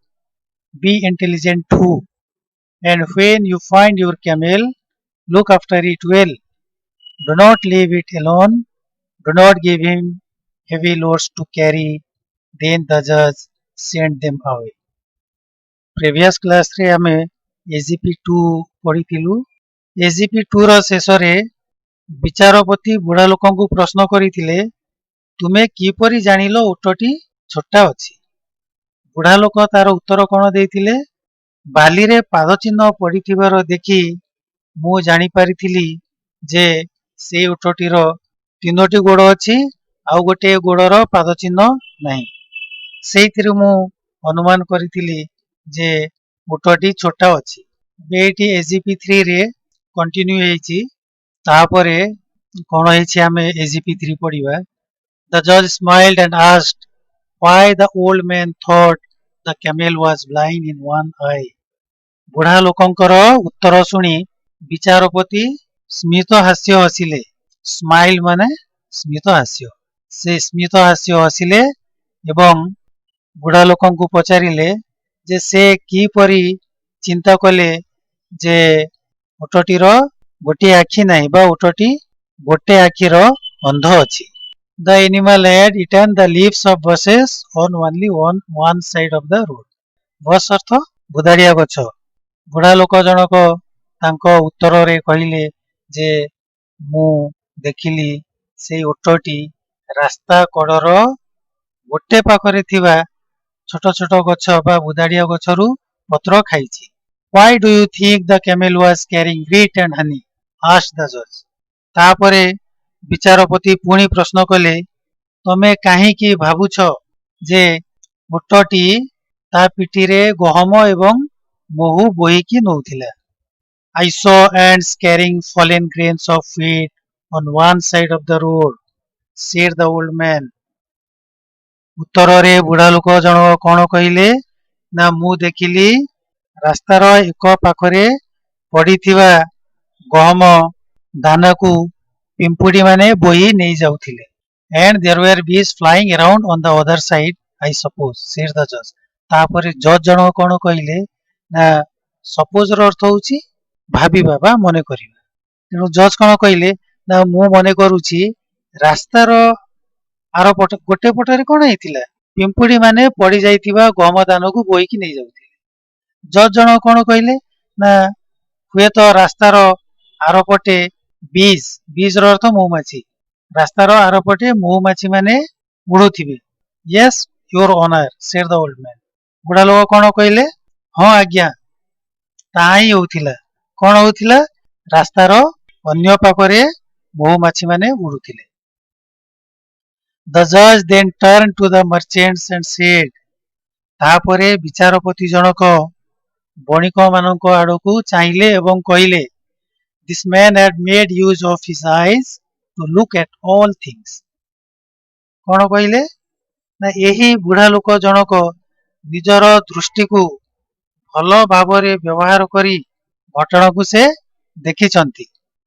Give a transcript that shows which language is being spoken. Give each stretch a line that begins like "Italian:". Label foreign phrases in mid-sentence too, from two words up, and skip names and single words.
English: Be intelligent too. And when you find your camel, look after it well. Do not leave it alone. Do not give him heavy loads to carry. Then the judge sent them away. Previous class
Odia: ରେ ଆମେ AGP 2 ପଢ଼ିଥିଲୁ. AGP 2 ର ଶେଷରେ ବିଚାରପତି ବୁଢା ଲୋକଙ୍କୁ ପ୍ରଶ୍ନ କରିଥିଲେ ତୁମେ କିପରି ଜାଣିଲ ଓଟଟି ଛୋଟା ଅଛି? ବୁଢା ଲୋକ ତାର ଉତ୍ତର କଣ ଦେଇଥିଲେ? ବାଲିରେ ପାଦ ଚିହ୍ନ ପଡିଥିବାର ଦେଖି ମୁଁ ଜାଣିପାରିଥିଲି ଯେ ସେ ଓଟଟିର ତିନୋଟି ଗୋଡ଼ ଅଛି ଆଉ ଗୋଟିଏ ଗୋଡ଼ର ପାଦ ଚିହ୍ନ ନାହିଁ. ସେଇଥିରୁ ମୁଁ ଅନୁମାନ କରିଥିଲି ଯେ ଓଟଟି ଛୋଟା ଅଛି. ଏଇଠି AGP 3 ରେ କଣ୍ଟିନ୍ୟୁ ହେଇଛି. ତାପରେ କଣ ହେଇଛି ଆମେ AGP 3 ପଢିବା.
English: The judge smiled and asked why the old man thought the camel was blind in one eye.
Odia: ବୁଢା ଲୋକଙ୍କର ଉତ୍ତର ଶୁଣି ବିଚାରପତି ସ୍ମିତ ହାସ୍ୟ ହସିଲେ. ସ୍ମାଇଲ ମାନେ ସ୍ମିତ ହାସ୍ୟ. ସେ ସ୍ମିତ ହାସ୍ୟ ହସିଲେ ଏବଂ ବୁଢା ଲୋକଙ୍କୁ ପଚାରିଲେ ଯେ ସେ କିପରି ଚିନ୍ତା କଲେ ଯେ ଓଟଟିର ଗୋଟିଏ ଆଖି ନାହିଁ ବା ଓଟଟି ଗୋଟେ ଆଖିର ଅନ୍ଧ ଅଛି.
English: The animal had eaten the leaves of bushes on only one side of the road.
Odia: ବସ୍ ଅର୍ଥ ବୁଦାଡିଆ ଗଛ. ବୁଢା ଲୋକ ଜଣକ ତାଙ୍କ ଉତ୍ତରରେ କହିଲେ ଯେ ମୁଁ ଦେଖିଲି ସେଇ ଓଟଟି ରାସ୍ତା କଡ଼ର ଗୋଟେ ପାଖରେ ଥିବା ଛୋଟ ଛୋଟ ଗଛ ବା ବୁଦାଡିଆ ଗଛରୁ ପତ୍ର ଖାଇଛି.
English: Why do you think the camel was carrying wheat and honey? asked the judge.
Odia: ତାପରେ ବିଚାରପତି ପୁଣି ପ୍ରଶ୍ନ କଲେ ତମେ କାହିଁକି ଭାବୁଛ ଯେ ଓଟଟି ତା ପିଠିରେ ଗହମ ଏବଂ ମହୁ ବୋହିକି ନଉଥିଲା?
English: I saw ants carrying fallen grains of wheat on one side of the road, said the old man.
Odia: ଉତ୍ତରରେ ବୁଢା ଲୋକ ଜଣକ କଣ କହିଲେ ନା ମୁଁ ଦେଖିଲି ରାସ୍ତାର ଏକ ପାଖରେ ପଡିଥିବା ଗହମ ଦାନାକୁ ପିମ୍ପୁଡି ମାନେ ବୋହି ନେଇ ଯାଉଥିଲେ.
English: And there were bees flying around on the other side, I suppose, said the judge.
Odia: ତାପରେ ଜଜ୍ ଜଣକ କଣ କହିଲେ ନା ସପୋଜ ର ଅର୍ଥ ହଉଛି ଭାବିବା ବା ମନେ କରିବା. ତେଣୁ ଜଜ୍ କଣ କହିଲେ ନା ମୁଁ ମନେ କରୁଛି ରାସ୍ତାର ଆର ପଟ ଗୋଟେ ପଟରେ କଣ ହେଇଥିଲା ପିମ୍ପୁଡି ମାନେ ପଡି ଯାଇଥିବା ଗହମ ଦାନକୁ ବୋହିକି ନେଇ ଯାଉଥିଲେ. ଜଜ୍ ଜଣକ କଣ କହିଲେ ନା ହୁଏତ ରାସ୍ତାର ଆରପଟେ ବିଜ୍ ର ଅର୍ଥ ମହୁମାଛି. ରାସ୍ତାର ଆରପଟେ ମହୁମାଛି ମାନେ ଉଡୁଥିବେ.
English: Yes, your honor, said the old man.
Odia: ବୁଢା ଲୋକ କଣ କହିଲେ ହଁ ଆଜ୍ଞା ତାହା ହିଁ ହଉଥିଲା. କଣ ହଉଥିଲା ରାସ୍ତାର ଅନ୍ୟ ପାଖରେ ମହୁମାଛି ମାନେ ଉଡୁଥିଲେ.
English: The judge then turned to the merchants and said.
Odia: ତାପରେ ବିଚାରପତି ଜଣକ ବଣିକ ମାନଙ୍କ ଆଡକୁ ଚାହିଁଲେ ଏବଂ କହିଲେ
English: This man had made use of his eyes to look at all things.
Odia: କଣ କହିଲେ ନା ଏହି ବୁଢା ଲୋକ ଜଣକ ନିଜର ଦୃଷ୍ଟିକୁ ଭଲ ଭାବରେ ବ୍ୟବହାର କରି ଘଟଣାକୁ ସେ ଦେଖିଛନ୍ତି.